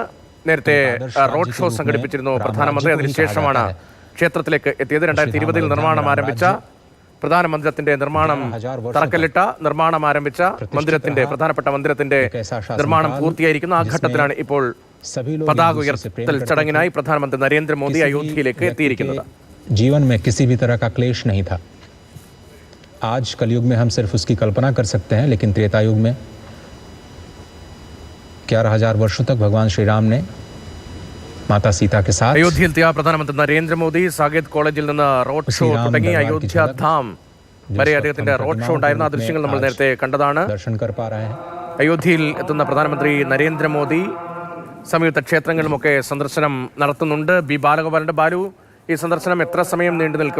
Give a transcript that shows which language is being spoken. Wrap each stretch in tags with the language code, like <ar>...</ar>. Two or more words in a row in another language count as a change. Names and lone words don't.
<ml>നേരത്തെ റോഡ് ഷോ സംഘടിപ്പിച്ചിരുന്നു പ്രധാനമന്ത്രി. അതിനുശേഷമാണ് ക്ഷേത്രത്തിലേക്ക് എത്തിയത്. 2020 നിർമ്മാണം ആരംഭിച്ച പ്രധാന മന്ദിരത്തിന്റെ നിർമ്മാണം ആരംഭിച്ച പ്രധാനപ്പെട്ട മന്ദിരത്തിന്റെ നിർമ്മാണം പൂർത്തിയായിരിക്കുന്നു. ആ ഘട്ടത്തിലാണ് ഇപ്പോൾ പതാക ഉയർത്തൽ ചടങ്ങിനായി പ്രധാനമന്ത്രി നരേന്ദ്രമോദി അയോധ്യയിലേക്ക് എത്തിയിരിക്കുന്നത്.</ml> <hi>जीवन में किसी भी तरह का क्लेश नहीं था. आज कलयुग में हम सिर्फ उसकी कल्पना कर सकते हैं, लेकिन त्रेता युग में 11,000 वर्षों तक भगवान श्री राम ने माता सीता के साथ</hi> <ml>അയോധ്യയിലെത്തിയ പ്രധാനമന്ത്രി നരേന്ദ്രമോദി സാകേത് കോളേജിൽ നിന്ന് റോഡ് ഷോ തുടങ്ങി. അയോധ്യ ധാം വരെ അദ്ദേഹത്തിന്റെ റോഡ് ഷോ ഉണ്ടായിരുന്നു. ആ ദൃശ്യങ്ങൾ നമ്മൾ നേരത്തെ കണ്ടതാണ്. അയോധ്യയിൽ എത്തുന്ന പ്രധാനമന്ത്രി നരേന്ദ്രമോദി സംയുക്ത ക്ഷേത്രങ്ങളുമൊക്കെ സന്ദർശനം നടത്തുന്നുണ്ട്. ബി ബാലഗോപാലന്റെ ബാലു, ഈ സന്ദർശനം എത്ര സമയം നീണ്ടു നിൽക്കും?</ml>